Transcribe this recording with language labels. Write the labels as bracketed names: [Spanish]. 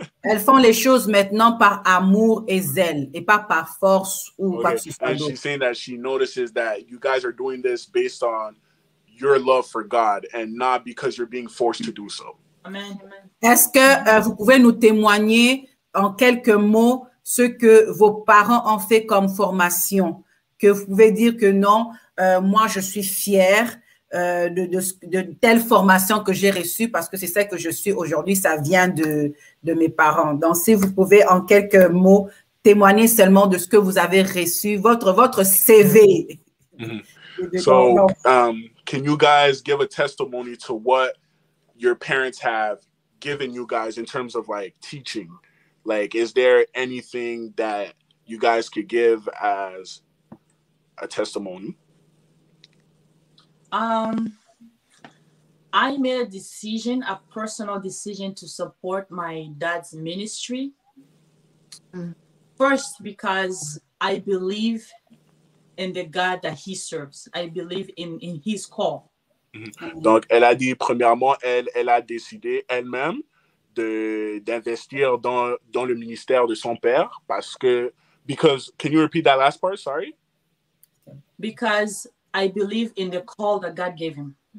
[French] Elles font les choses maintenant par amour et zèle, et pas par force ou quoi que ce soit d'autre. [English] And she's saying that she notices that you guys are doing this based on your love for God and not because you're being forced to do so. Amen. [French] Est-ce que vous pouvez nous témoigner en quelques mots ce que vos parents ont fait comme formation? Que vous pouvez dire que non, moi je suis fière de telle formation que j'ai reçue, parce que c'est ça que je suis aujourd'hui, ça vient de mes parents. Donc, si vous pouvez en quelques mots témoigner seulement de ce que vous avez reçu, votre CV. [English] So, can you guys give a testimony to what your parents have given you guys in terms of like teaching? Like, is there anything that you guys could give as a testimony? I made a decision, a personal decision, to support my dad's ministry. First, because I believe in the God that he serves. I believe in his call. [French] Donc, elle a dit, premièrement, elle a décidé elle-même d'investir dans le ministère de son père [English] because, can you repeat that last part? Sorry? Because I believe in the call that God gave him.